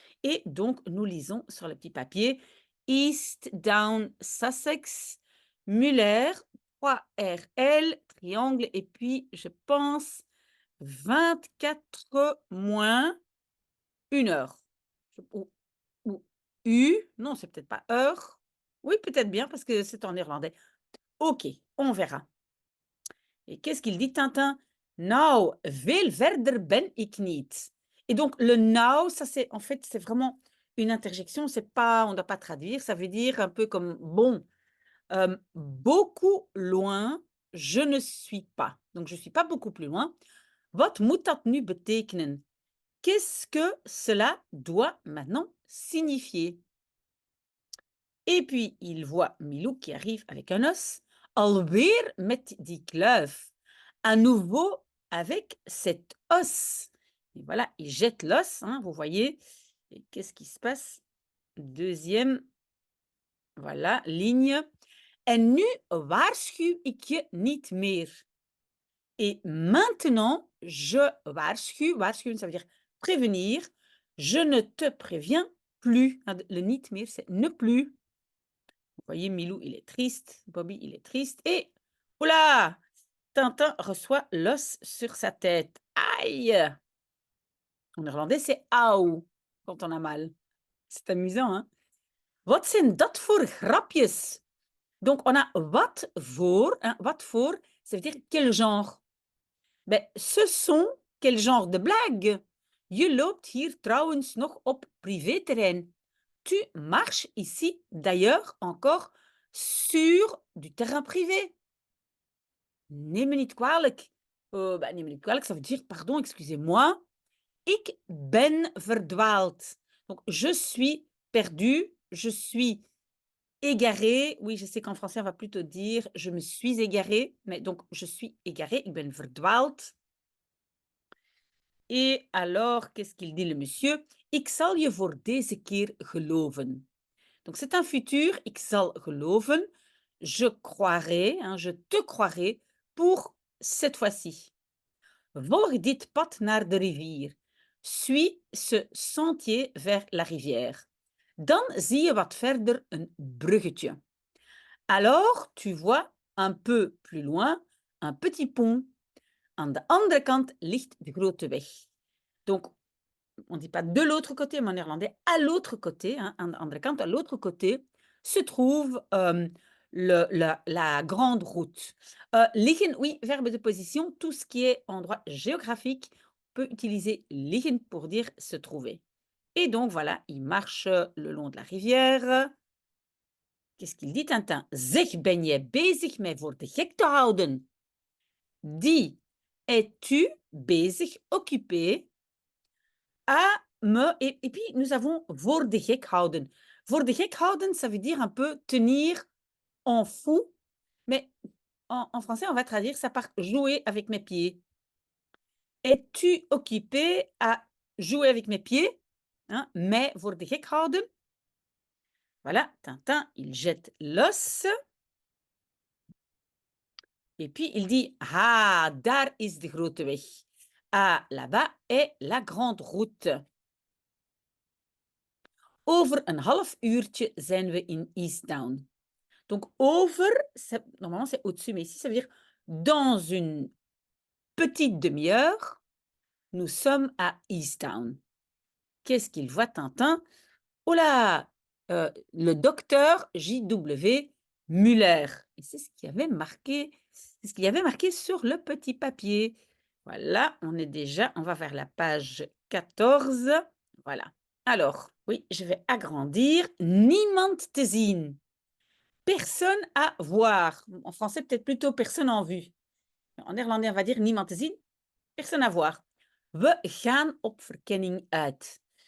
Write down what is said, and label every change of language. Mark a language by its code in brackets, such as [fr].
[fr] Et donc, nous lisons sur le petit papier East Down Sussex, Muller, 3RL, triangle, et puis, je pense, 24 moins 1 heure. Ou U, non, c'est peut-être pas heure. Oui, peut-être bien, parce que c'est en néerlandais. OK, on verra. Et qu'est-ce qu'il dit Tintin? [nl] Nou, veel verder ben ik niet. [fr] Et donc le now, ça c'est en fait, c'est vraiment une interjection, c'est pas, on ne doit pas traduire, ça veut dire un peu comme bon, beaucoup loin, je ne suis pas. Donc je suis pas beaucoup plus loin. [nl] Wat moet dat nu betekenen? [fr] Qu'est-ce que cela doit maintenant signifier? Et puis, il voit Milou qui arrive avec un os. [nl] Alweer met die kluif. [fr] À nouveau avec cet os. Et voilà, il jette l'os, hein, vous voyez. Et qu'est-ce qui se passe? Deuxième, voilà, ligne. [nl] En nu waarschuw ik je niet meer. [fr] Et maintenant, je waarschuw, waarschuwen, ça veut dire prévenir. Je ne te préviens plus. Le niet meer, c'est ne plus. Vous voyez, Milou, il est triste. Bobby, il est triste. Et, oula! Tintin reçoit l'os sur sa tête. Aïe! En néerlandais, c'est auw quand on a mal. C'est amusant, hein? [nl] Wat zijn dat voor grapjes? [fr] Donc, on a wat voor, hein, wat voor, ça veut dire quel genre. Ben, ce sont quel genre de blague? [nl] Je loopt hier trouwens nog op privéterrein. [fr] Tu marches ici d'ailleurs encore sur du terrain privé. [nl] Neem me niet kwalijk. Neem me niet kwalijk, [fr] ça veut dire pardon, excusez-moi. [nl] Ik ben verdwaald. [fr] Donc, je suis perdu, je suis égaré. Oui, je sais qu'en français, on va plutôt dire je me suis égaré, mais donc je suis égaré, [nl] ik ben verdwaald. [fr] Et alors, qu'est-ce qu'il dit le monsieur? [nl] Ik zal je voor deze keer geloven. [fr] Donc, c'est un futur, [nl] ik zal geloven. [fr] Je croirai, hein, je te croirai pour cette fois-ci. [nl] Volg dit pad naar de rivier. [fr] Suis ce sentier vers la rivière. [nl] Dan zie je wat verder een bruggetje. [fr] Alors, tu vois un peu plus loin un petit pont. [nl] Aan de andere kant ligt de grote weg. [fr] Donc, on ne dit pas de l'autre côté, mais en néerlandais, à l'autre côté, hein, [nl] aan de andere kant, [fr] à l'autre côté, se trouve la grande route. Liggen, oui, verbe de position, tout ce qui est endroit géographique, on peut utiliser liggen pour dire se trouver. Et donc, voilà, il marche le long de la rivière. Qu'est-ce qu'il dit, Tintin? [nl] Zeg, ben jij bezig mij voor de gek te houden? [fr] Dis, es-tu bezig, occupé, à me... Et puis, nous avons [nl] voor de gek houden. [fr] Voor de gek houden, ça veut dire un peu tenir en fou, mais en français, on va traduire ça par jouer avec mes pieds. Es-tu occupé à jouer avec mes pieds? Hein, mais voor de gek houden. Voilà, Tintin, il jette l'os. Et puis, il dit, ah, [nl] daar is de grote weg. [fr] Ah, là-bas est la grande route. [nl] Over een half uurtje zijn we in Easttown. [fr] Donc, over, normalement, c'est au-dessus, mais ici, ça veut dire dans une petite demi-heure, nous sommes à Easttown. Qu'est-ce qu'il voit, Tintin? Oh là, le docteur JW Müller. Et c'est ce qu'il y avait marqué sur le petit papier. Voilà, on va vers la page 14. Voilà. Alors, oui, je vais agrandir. [nl] Niemand te zien. [fr] Personne à voir. En français, peut-être plutôt personne en vue. En néerlandais, on va dire [nl] niemand te zien. [fr] Personne à voir. [nl] We gaan op verkenning uit.